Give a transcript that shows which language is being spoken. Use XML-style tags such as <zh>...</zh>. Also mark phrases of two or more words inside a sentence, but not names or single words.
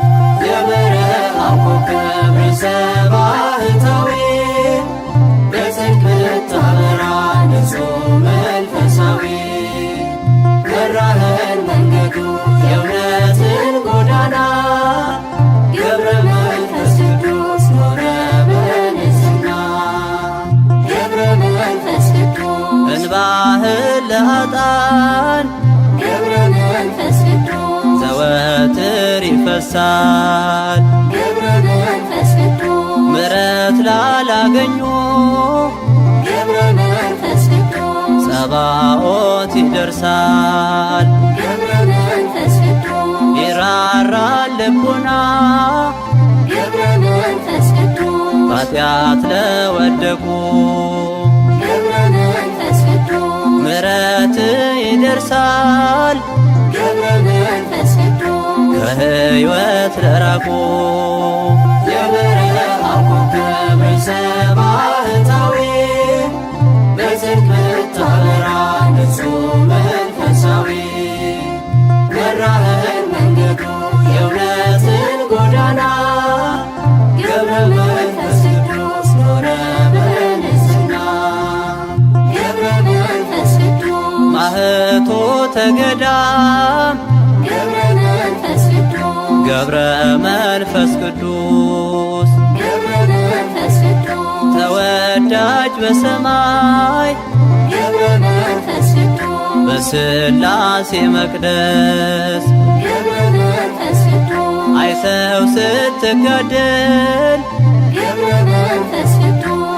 <am>የበረሃው ኮከብ ርዕሰ ባህታዊ በጽድቅ ምታበራ ንጹሕ መንፈሳዊ መራህን መንገዱ የእውነትን ጎዳና ገብረ መንፈስ ቅዱስ ኖረ በንጽሕና ገብረ መንፈስ ቅዱስ እንባህን ለኃጥአን ገብረ መንፈስ ቅዱስ ዘወትር ይፈሳል ገብረ መንፈስ ቅዱስ ምሕረት ላላገኙ ገብረ መንፈስ ቅዱስ ጸባኦት ይደርሳል ገብረ መንፈስ ቅዱስ ይራራል ልቡና ገብረ መንፈስ ቅዱስ ባጢአት ለወደቁ ገብረ መንፈስ ቅዱስ ምሕረት ይደርሳል ገብረ መንፈስ ቅዱስ ከሕይወት ለራቁ የበረሃው ኮከብ ርዕሰ ባህታዊ በጽድቅ ምታበራ ንጹሕ መንፈሳዊ መራህን መንገዱ የእውነትን ጎዳና ገብረ መንፈስ ቅዱስ ኖረ በንጽሕና ገብረ መንፈስ ቅዱስ</am> <gez>ማኅቶተ ገዳም</gez> <am>ገብረ መንፈስ ቅዱስ ገብረ መንፈስ ቅዱስ ገብረ መንፈስ ቅዱስ ተወዳጅ በሰማይ ገብረ መንፈስ ቅዱስ በሥላሴ መቅደስ ገብረ መንፈስ ቅዱስ አይተው ስትጋደል ገብረ መንፈስ ቅዱስ</am>